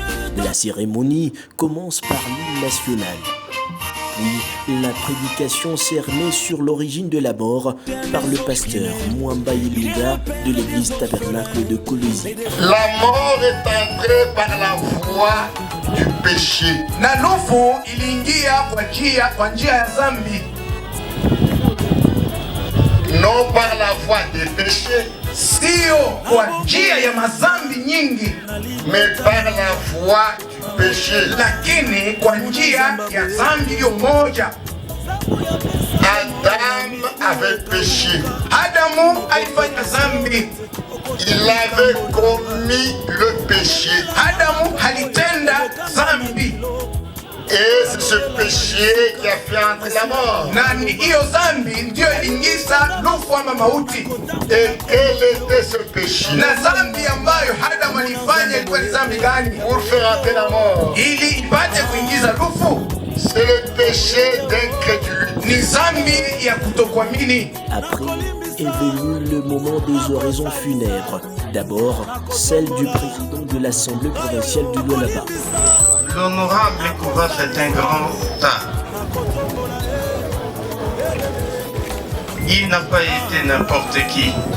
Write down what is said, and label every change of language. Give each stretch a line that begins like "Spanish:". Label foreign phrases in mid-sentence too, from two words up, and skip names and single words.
French: La cérémonie commence par l'hymne national. Puis, la prédication cernée sur l'origine de la mort par le pasteur Mwamba Ilunga de l'église tabernacle de Kolwezi. La mort est entrée par la voie du péché.
Swahili: Na lufu iliingia kwa njia ya dhambi.
French: Non par la voie des péchés,
Swahili: Sio kwa njia ya mazambi nyingi,
French: mais par la voie du péché.
Swahili: lakini kwa njia ya dhambi hiyo moja.
French: Adam avait péché.
Swahili: Adamu alifanya dhambi.
French: Il avait commis le péché.
Swahili: Adamu alitenda dhambi.
French: Et c'est ce péché qui a fait entrer la mort.
Swahili: Na ni hiyo dhambi ndio iliingiza lufu ama mauti.
French: Et quel était ce péché?
Swahili: Na dhambi ambayo Adamu alifanya ilikuwa ni dhambi gani?
French: Pour faire entrer la mort.
Swahili: Ili ipate kuingiza lufu.
French: C'est le péché d'incrédulité.
Swahili: Ni dhambi ya kutokuamini.
French: Après est venu le moment des oraisons funèbres. D'abord, celle du président de l'Assemblée provinciale du Lualaba. L'honorable Kouvas est un grand tas. Il n'a pas été n'importe qui.